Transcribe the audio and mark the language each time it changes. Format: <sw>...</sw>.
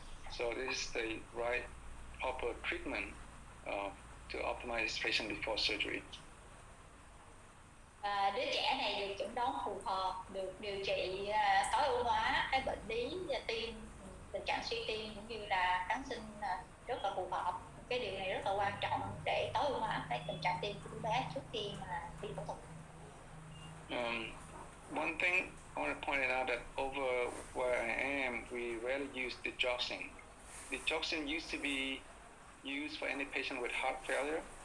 <en>So this is the right proper treatment to optimize this patient before surgery.</en> <vi>Đứa trẻ này được chẩn đoán phù hợp, được điều trị tối ưu hóa cái bệnh lý tim, tình trạng suy tim cũng như là kháng sinh rất là phù hợp. Cái điều này rất là quan trọng để tối ưu hóa cái tình trạng tim của đứa bé trước khi mà đi phẫu thuật.</vi> <en>One thing I want to point out that over where I am, we rarely use digoxin. Digoxin used to be used for any patient with heart failure.</en>